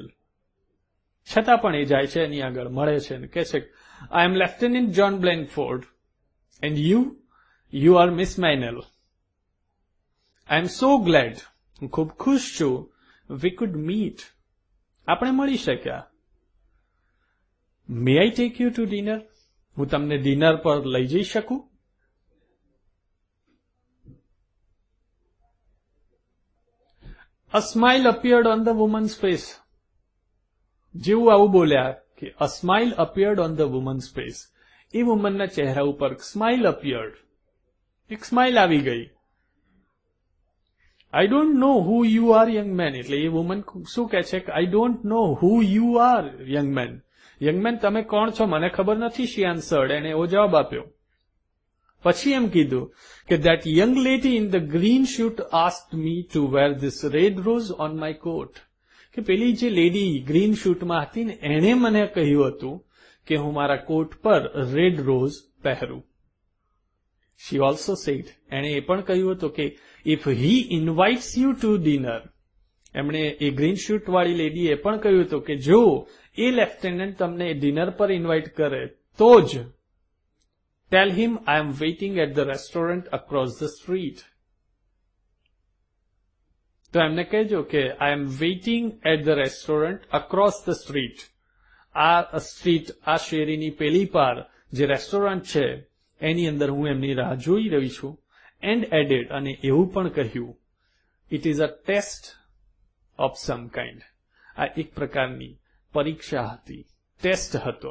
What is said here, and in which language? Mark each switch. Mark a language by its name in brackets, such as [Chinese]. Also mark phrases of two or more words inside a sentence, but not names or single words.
[Gujarati] છતાં પણ એ જાય છે, એની આગળ મળે છે અને કહે છે, [English] I am Lieutenant John Blandford and you are Miss Maynell. I am so glad, [Gujarati] હું ખૂબ ખુશ છું. [English] We could meet, [Gujarati] આપણે મળી શક્યા. [English] May I take you to dinner, [Gujarati] હું તમને ડિનર પર લઈ જઈ શકું? [English] A smile appeared on the woman's face. [Gujarati] જેવું આવું બોલ્યા કે [English] a smile appeared on the woman's face, [Gujarati] એ વુમનના ચહેરા ઉપર [English] smile appeared, [Gujarati] એક સ્માઇલ આવી ગઈ. [English] I don't know who you are, young man. [Gujarati] એટલે એ વુમન શું કહે છે કે [English] I don't know who you are, young man. young man, [Gujarati] તમે કોણ છો મને ખબર નથી, [English] she answered, [Gujarati] એને એવો જવાબ આપ્યો. પછી એમ કીધું કે [English] that young lady in the green suit asked me to wear this red rose on my coat, [Gujarati] કે પેલી જે લેડી ગ્રીન શૂટમાં હતી ને એણે મને કહ્યું હતું કે હું મારા કોટ પર [English] red rose [Gujarati] પહેરું. [English] she also said, [Gujarati] એણે એ પણ કહ્યું હતું કે [English] if he invites you to dinner, [Gujarati] એમણે એ ગ્રીન શૂટ વાળી લેડીએ પણ કહ્યું હતું કે જો એ લેફ્ટનન્ટ તમને ડિનર પર ઇન્વાઇટ કરે તો જ [English] tell him I am waiting at the restaurant across the street. [Gujarati] તો એમને કહેજો કે [English] I am waiting at the restaurant across the street. [Gujarati] આ સ્ટ્રીટ, આ શેરીની પેલી પાર જે રેસ્ટોરન્ટ છે એની અંદર હું એમની રાહ જોઈ રહી છું. [English] and added, [Gujarati] અને એવું પણ કહ્યું, [English] It is a test of some kind, [Gujarati] આ એક પ્રકારની પરીક્ષા હતી, ટેસ્ટ હતો.